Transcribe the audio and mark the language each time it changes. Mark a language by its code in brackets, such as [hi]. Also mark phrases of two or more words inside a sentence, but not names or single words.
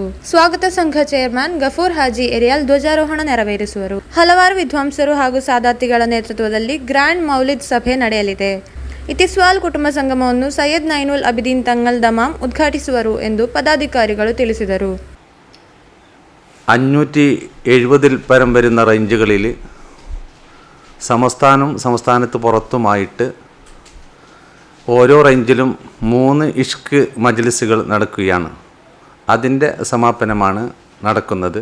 [kn] ಸ್ವಾಗತ ಸಂಘ ಚೇರ್ಮನ್ ಗಫೂರ್ ಹಾಜಿ ಎರಿಯಾಲ್ ಧ್ವಜಾರೋಹಣ ನೆರವೇರಿಸುವರು. ಹಲವಾರು ವಿದ್ವಾಂಸರು ಹಾಗೂ ಸಾದಾತಿಗಳ ನೇತೃತ್ವದಲ್ಲಿ ಗ್ರ್ಯಾಂಡ್ ಮೌಲಿದ್ ಸಭೆ ನಡೆಯಲಿದೆ. ಇತಿಸ್ವಾಲ್ ಕುಟುಂಬ ಸಂಗಮವನ್ನು ಸೈಯದ್ ನೈನುಲ್ ಅಬಿದೀನ್ ತಂಗಲ್ ದಮಾಮ್ ಉದ್ಘಾಟಿಸುವರು ಎಂದು ಪದಾಧಿಕಾರಿಗಳು ತಿಳಿಸಿದರು. [ml] 570 പരം വരുന്ന റേഞ്ചുകളിൽ സംസ്ഥാനത്ത് പുറത്തുമായിട്ട് ഓരോ റേഞ്ചിലും 3 ഇഷ്ക് മജ്ലിസുകൾ നടക്കുകയാണ്. അതിൻ്റെ സമാപനമാണ് നടക്കുന്നത്.